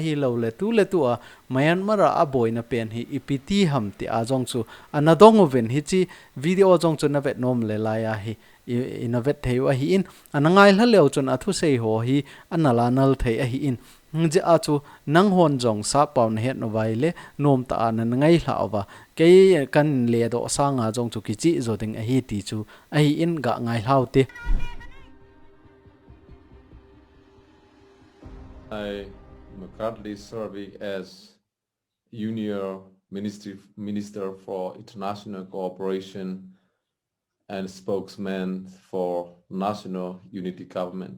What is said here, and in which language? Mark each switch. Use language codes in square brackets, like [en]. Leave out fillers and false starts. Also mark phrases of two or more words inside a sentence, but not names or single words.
[tcz] hi lo le tu a Myanmar a boina pen hi ipiti ham ti a jong chu anadong oven hi chi video jong chu na vet nom le la ya hi inavet theu a hi in anangai hla leo chun athu sei ho hi anala nal thei a hi in je a chu nang hon jong sa pawn het no vai le nom ta an ngai hla wa ke kan le do sanga jong chu ki chi zo ding a hi ti chu a hi in ga ngai hlau te [en] I am currently serving as Minister for International Cooperation and spokesman for National Unity Government.